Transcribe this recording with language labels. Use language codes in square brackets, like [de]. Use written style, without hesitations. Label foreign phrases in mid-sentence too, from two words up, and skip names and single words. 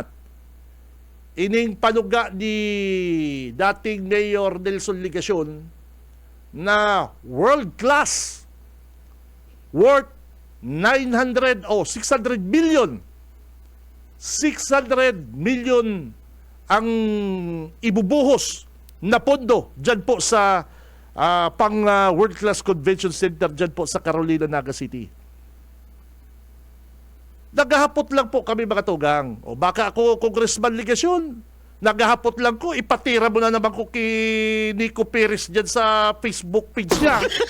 [bik] Ining panuga ni dating Mayor Nelson Ligacion na [en] world class, [bik] worth 600 million. [tl] 600 million ang ibubuhos na pondo dyan po sa World Class Convention Center dyan po sa Carolina, Naga City. [bik] Naghahapot lang po kami, mga tugang. O baka ako, Congressman Ligacion, naghahapot lang ko, ipatira mo na naman ko kay Nico Perez dyan sa Facebook page niya.